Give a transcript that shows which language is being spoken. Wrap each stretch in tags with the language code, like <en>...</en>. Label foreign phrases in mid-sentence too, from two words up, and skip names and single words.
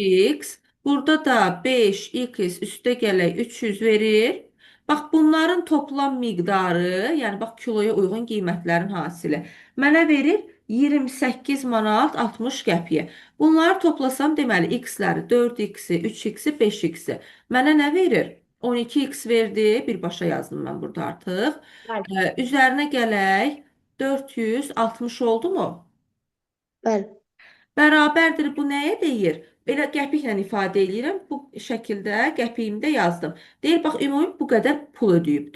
<az>3x, burada da 5x üstə gələk 300 verir. Bax bunların toplam miqdarı, yəni bax kiloya uyğun qiymətlərin hasili mənə verir 28 manat 60 qəpiyə. Bunları toplasam deməli x-ləri 4x-i, 3x-i, 5x-i mənə nə verir? 12x verdi. Birbaşa yazdım mən burada artıq. Bəli. Üzərinə gələk 460 oldu mu? Bəli. Bərabərdir bu nəyə deyir? Belə qəpiklə ifadə edirəm. Bu şəkildə qəpiyimdə yazdım. Deyir bax ümumi bu qədər pul ödəyibdi.</az>